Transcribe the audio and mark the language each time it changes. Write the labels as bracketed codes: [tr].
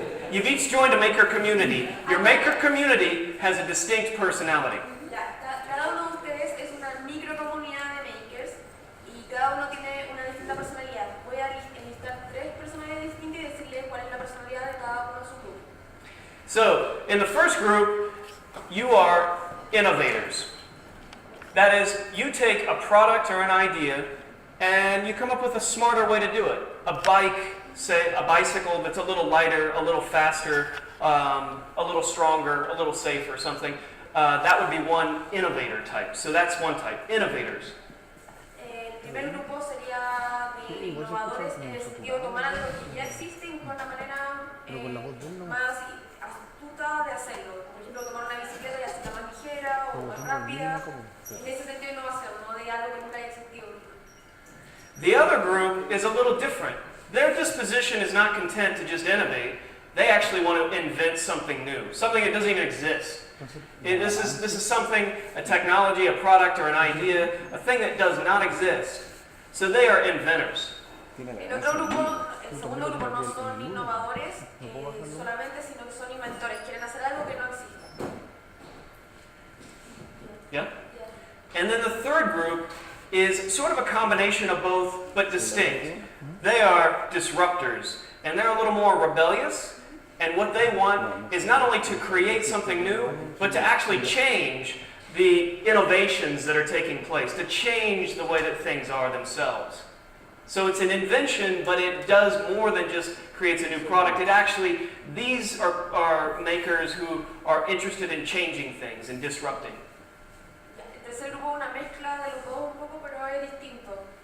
[en] You've each joined a maker community. Your maker community has a distinct personality. [es] Ya, cada uno de ustedes es una microcomunidad de makers y cada uno tiene una distinta personalidad. Voy a enlistar 3 personalidades distintas y decirles cuál es la personalidad de cada uno de sus grupos. [en] So, in the first group, you are innovators. That is, you take a product or an idea and you come up with a smarter way to do it. A bike, say a bicycle that's a little lighter, a little faster, a little stronger, a little safer, something. that would be one innovator type. So that's one type, innovators. [es] El primer grupo sería de innovadores en el sentido de tomar algo que ya existe y buscar una manera más astuta de hacerlo. Por ejemplo, tomar una bicicleta y hacerla más ligera o más rápida. En ese sentido de innovación, no de algo que nunca haya existido. [en] The other group is a little different. Their disposition is not content to just innovate. They actually want to invent something new, something that doesn't even exist. This is something, a technology, a product, or an idea, a thing that does not exist. So they are inventors. [es] El otro grupo, el segundo grupo no son innovadores solamente, sino que son inventores. Quieren hacer algo que no existe. [en] Yeah? And then the third group is sort of a combination of both, but distinct. They are disruptors, and they're a little more rebellious. And what they want is not only to create something new, but to actually change the innovations that are taking place, to change the way that things are themselves. So it's an invention, but it does more than just creates a new product. It actually, these are makers who are interested in changing things and disrupting. [es] El tercer grupo es una mezcla de los dos un poco, pero es distinto.